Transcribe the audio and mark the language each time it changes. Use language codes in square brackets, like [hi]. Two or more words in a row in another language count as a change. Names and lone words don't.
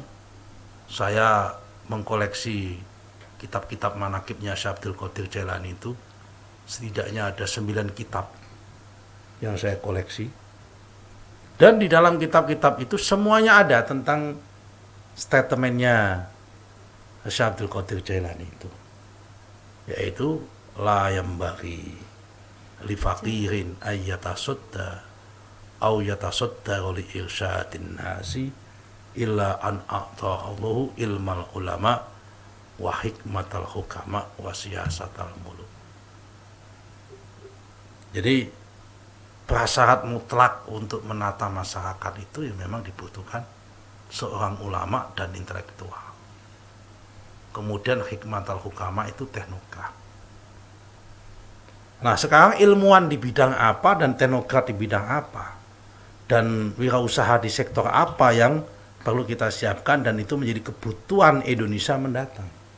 [id] Saya mengkoleksi kitab-kitab manakibnya Syekh Abdul Qadir Jailani itu, setidaknya ada 9 kitab yang saya koleksi. Dan di dalam kitab-kitab itu semuanya ada tentang statementnya Syekh Abdul Qadir Jailani itu, yaitu [ar] لا ينبغي لفقير أن يتصدى أو يتصدى لإرشاد الناس إلا أن أعطاه الله علم العلماء وحكمة الحكماء وسياسة الملوك. [id] Jadi prasyarat mutlak untuk menata masyarakat itu ya memang dibutuhkan seorang ulama dan intelektual. Kemudian [ar] حكمة الحكماء [id] itu teknokrat. Nah, sekarang ilmuwan di bidang apa dan teknokrat di bidang apa, dan wirausaha di sektor apa yang perlu kita siapkan, dan itu menjadi kebutuhan Indonesia mendatang.